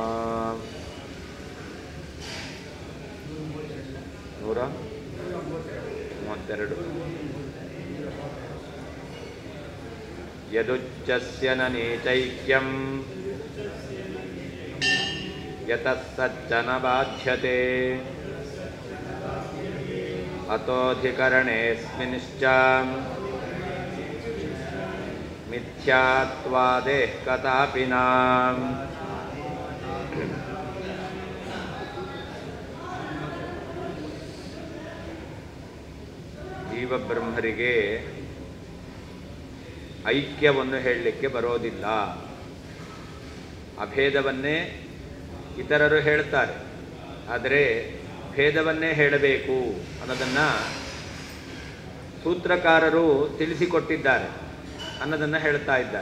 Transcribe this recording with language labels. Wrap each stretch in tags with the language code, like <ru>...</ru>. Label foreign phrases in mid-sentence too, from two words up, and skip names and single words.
<sa>132 यदुच्चस्य न नीचैक्यं यतः सच्च न बाध्यते अतोऽधिकरणेऽस्मिंश्च मिथ्यात्वादेः कदापि नाम्।</sa> <kn>ಜೀವಬ್ರಹ್ಮರಿಗೆ ಐಕ್ಯವನ್ನು ಹೇಳಲಿಕ್ಕೆ ಬರೋದಿಲ್ಲ. ಅಭೇದವನ್ನೇ ಇತರರು ಹೇಳ್ತಾರೆ, ಆದರೆ ಭೇದವನ್ನೇ ಹೇಳಬೇಕು ಅನ್ನೋದನ್ನು ಸೂತ್ರಕಾರರು ತಿಳಿಸಿಕೊಟ್ಟಿದ್ದಾರೆ ಅನ್ನೋದನ್ನು ಹೇಳ್ತಾ ಇದ್ದಾರೆ.</kn>